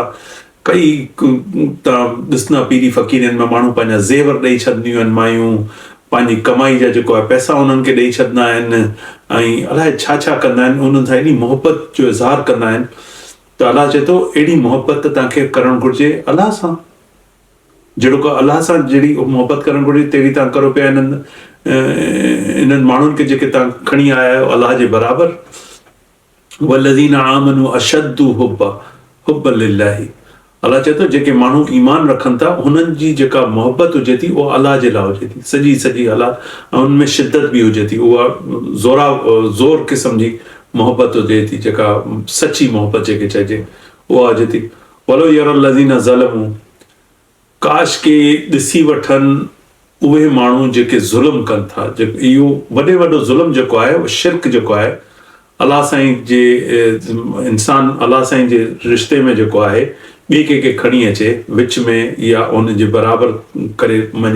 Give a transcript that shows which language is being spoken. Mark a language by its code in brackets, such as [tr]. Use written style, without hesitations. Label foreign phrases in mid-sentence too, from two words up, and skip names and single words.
[sd] कई तव्हां ॾिसंदा पीरी फ़क़ीरनि में माण्हू पंहिंजा ज़ेवर ॾेई छॾंदियूं आहिनि, मायूं पंहिंजी कमाई जा जेको आहे पैसा उन्हनि खे ॾेई छॾंदा आहिनि ऐं अलाए छा छा कंदा आहिनि, उन्हनि सां एॾी मोहबत जो इज़हार कंदा आहिनि। त अलाह चए थो अहिड़ी मोहबत तव्हांखे करणु घुरिजे अलाह सां, जहिड़ो को अलाह सां जहिड़ी मोहबत करणु घुरिजे तहिड़ी तव्हां करो पिया इन्हनि माण्हुनि खे जेके तव्हां खणी आया आहियो अलाह जे बराबरि। [ar] والذين آمنوا أشد حبا لله, [sd] अलाह चए थो जेके माण्हू ईमान रखनि था हुननि जी जेका मोहबत हुजे थी उहा अलाह जे लाइ हुजे थी, सॼी अलाह, ऐं हुनमें शिदत बि हुजे थी, उहा ज़ोर क़िस्म जी मोहबत हुजे थी, जेका सची मोहबत जेके चइजे उहा हुजे थी। [ar] ولو يرى الذين ظلموا, [sd] काश के ॾिसी वठनि उहे माण्हू जेके ज़ुल्म कनि था, इहो वॾो ज़ुल्म जेको आहे उहो शिर्क जेको आहे, अलाह साईं जे इंसान अलाह साईं जे रिश्ते में जेको आहे ॿिए कंहिंखे खणी अचे विच में या उन जे बराबरि करे मञे।